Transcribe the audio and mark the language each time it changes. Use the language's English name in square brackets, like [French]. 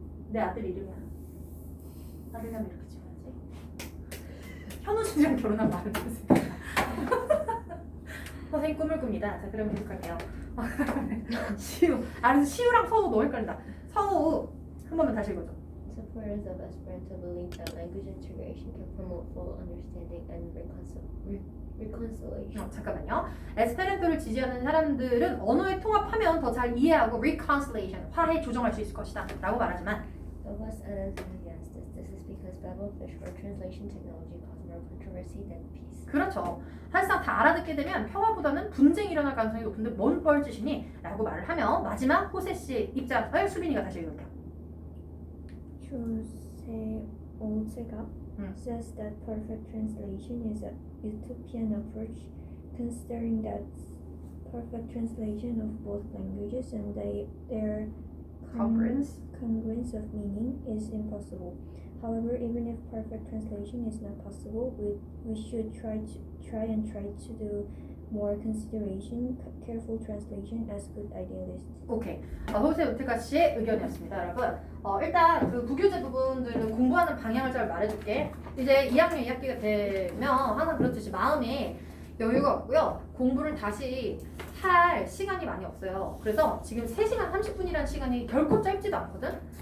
[Korean] 내 아들 이름이야. 아들이라면 이렇게 지어야지. 현우 씨랑 결혼한 말을 했으니까. 선생님 꿈을 꿉니다. 자, 그럼 계속할게요. 시우. 그래서 시우랑 서우 너무 헷갈린다. 서우 한 번만 다시 읽어줘. [English] Supporters of Esperanto believe that language integration can promote full understanding and reconciliation. [Korean] 잠깐만요. 에스페란토를 지지하는 사람들은 언어의 통합하면 더 잘 이해하고 reconciliation, 화해 조정할 수 있을 것이다 라고 말하지만 [English] Though less evidence against this is because Babelfish or translation technology cause more controversy than peace. [Korean] 그렇죠. 사실상 다 알아듣게 되면 평화보다는 분쟁이 일어날 가능성이 높은데 뭔 뻘짓이니? 라고 말을 하며 마지막 호세 씨 입장을 수빈이가 다시 읽을게요. [English] Jose Ortega says that perfect translation is a utopian approach, considering that perfect translation of both languages and their congruence of meaning is impossible. However, even if perfect translation is not possible, we should try to do more consideration, careful translation as good idealists. [Korean] 오케이. 호세 우테카 씨의 의견이었습니다, 여러분. 일단 그 부교재 부분들을 공부하는 방향을 잘 말해줄게. 이제 2학년 2학기가 되면 항상 그렇듯이 마음에 여유가 없고요. 공부를 다시 할 시간이 많이 없어요. 그래서 지금 3시간 30분이라는 시간이 결코 짧지도 않거든.